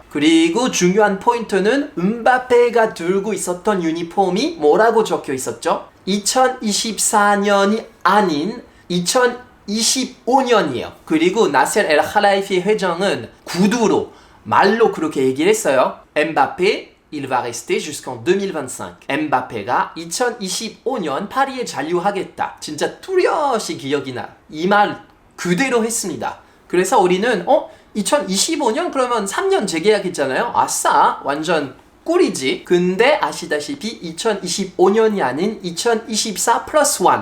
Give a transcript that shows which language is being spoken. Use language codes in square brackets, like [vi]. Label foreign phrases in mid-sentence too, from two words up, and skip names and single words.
[ko] 그리고 중요한 포인트는 은바페가 들고 있었던 유니폼이 뭐라고 적혀 있었죠? 2024년이 아닌 2025년이에요. 그리고 나셀 엘 할라이피 회장은 구두로 말로 그렇게 얘기를 했어요. [fr] 엠바페 il va rester jusqu'en 2025. [ko] 엠바페가 2025년 파리에 잔류하겠다. 진짜 뚜렷이 기억이 나. 이 말 그대로 했습니다. 그래서 우리는 2025년 그러면 3년 재계약했잖아요. 아싸, 완전 꿀이지. 근데 아시다시피 2025년이 아닌 2024 플러스 1.